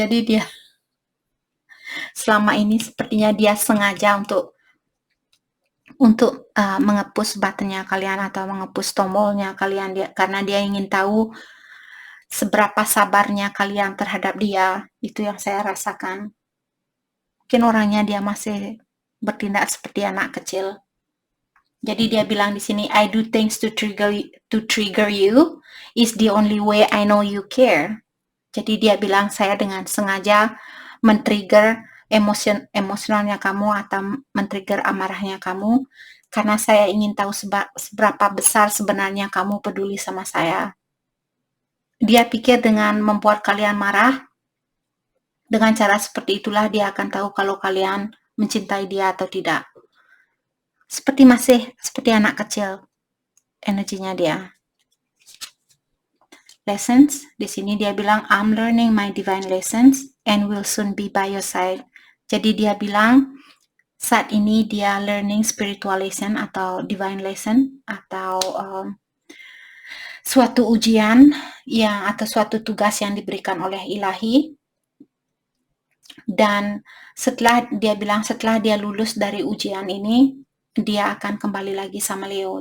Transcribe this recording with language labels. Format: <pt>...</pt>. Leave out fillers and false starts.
<id>Jadi dia selama ini sepertinya dia sengaja untuk mengepus buttonnya kalian atau mengepus tombolnya kalian karena dia ingin tahu seberapa sabarnya kalian terhadap dia. Itu yang saya rasakan. Mungkin orangnya dia masih bertindak seperti anak kecil. Jadi dia bilang di sini,</id> <en>I do things to trigger you. Is the only way I know you care.</en> <id>Jadi dia bilang saya dengan sengaja men-trigger emosionalnya kamu atau men-trigger amarahnya kamu karena saya ingin tahu seberapa besar sebenarnya kamu peduli sama saya. Dia pikir dengan membuat kalian marah, dengan cara seperti itulah dia akan tahu kalau kalian mencintai dia atau tidak. Seperti anak kecil energinya dia.</id> <en>lessons.</en> <id>Di sini dia bilang,</id> <en>I'm learning my divine lessons and will soon be by your side.</en> <id>Jadi dia bilang, saat ini dia learning spiritual lesson atau divine lesson atau suatu ujian yang atau suatu tugas yang diberikan oleh ilahi. Dan setelah dia lulus dari ujian ini, dia akan kembali lagi sama Leo.</id>